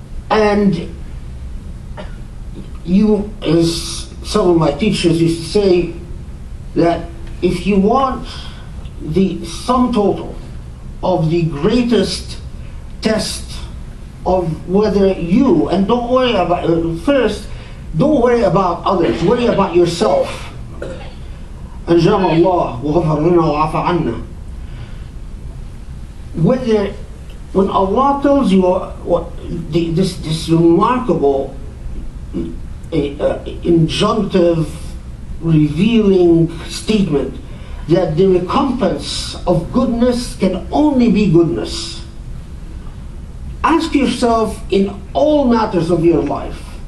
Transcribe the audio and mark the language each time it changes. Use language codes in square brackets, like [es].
[en] And you, as some of my teachers used to say, that if you want the sum total of the greatest test of whether you, and don't worry about, first, don't worry about others, worry about yourself. [ar] أنجانا الله وغفر لنا وعفى عنا. [en] Whether when Allah tells you this remarkable injunctive revealing statement that the recompense of goodness can only be goodness, ask yourself in all matters of your life,